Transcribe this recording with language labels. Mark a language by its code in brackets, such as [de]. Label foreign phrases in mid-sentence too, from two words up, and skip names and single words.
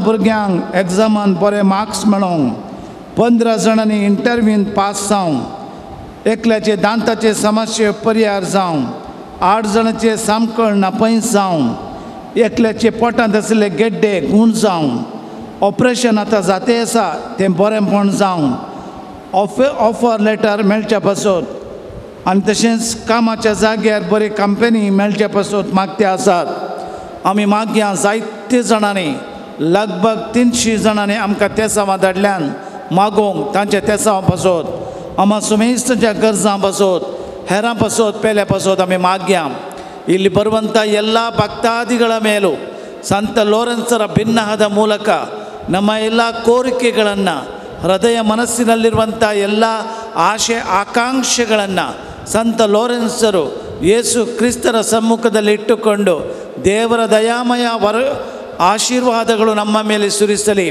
[kok] भुरग्यांक एग्जामान बरे मार्क्स मेळोवंक 15 जाणांनी इंटरव्यून पास जावंक एकल्याचे दांताचे समस्ये परिहार जावंक 8 जाणांचे सामकळ नापयस जावंक एकल्याचे पोटांत आशिल्ले गेड्डे गूण जावंक ऑपरेशन आतां जाते आसा तें बरेंपण जावंक ऑफर लेटर मेळच्या पासत आनी तशेंच कामाच्या जाग्यार बरी कंपनी मेळच्या पासत मागते आसात. आमी मागया जायते जाणांनी लगभग 300 जाणांनी आमकां तेसांवा धाडल्यान मागोवंक तांच्या तेसांवा पासत आमा सुमेस्तच्या गरजां पासत हेरां पासत पेल्या पासत आमी मागया. [kn] ಇಲ್ಲಿ ಬರುವಂಥ ಎಲ್ಲ ಭಕ್ತಾದಿಗಳ ಮೇಲೂ ಸಂತ ಲೋರೆನ್ಸರ ಭಿನ್ನಹದ ಮೂಲಕ ನಮ್ಮ ಎಲ್ಲ ಕೋರಿಕೆಗಳನ್ನು ಹೃದಯ ಮನಸ್ಸಿನಲ್ಲಿರುವಂಥ ಎಲ್ಲ ಆಶೆ ಆಕಾಂಕ್ಷೆಗಳನ್ನು ಸಂತ ಲೋರೆನ್ಸರು ಯೇಸು ಕ್ರಿಸ್ತರ ಸಮ್ಮುಖದಲ್ಲಿ ಇಟ್ಟುಕೊಂಡು ದೇವರ ದಯಾಮಯ ಆಶೀರ್ವಾದಗಳು ನಮ್ಮ ಮೇಲೆ ಸುರಿಸಲಿ.